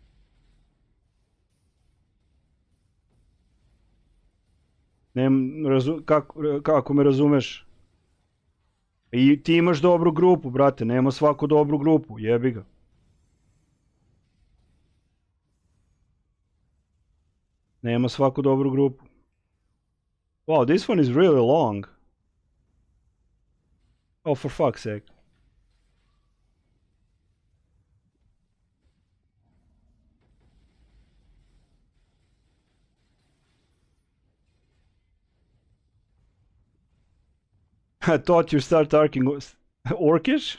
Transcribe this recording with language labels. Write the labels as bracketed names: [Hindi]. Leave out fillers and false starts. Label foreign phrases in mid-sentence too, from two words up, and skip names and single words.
[Serbian] Kako me razumeš? I ti imaš dobru grupu, brate, nema svaku dobru grupu, jebi ga. Nema svaku dobru grupu. [English] Wow, this one is really long. Oh, for fuck's sake. I thought you start talking Orcish?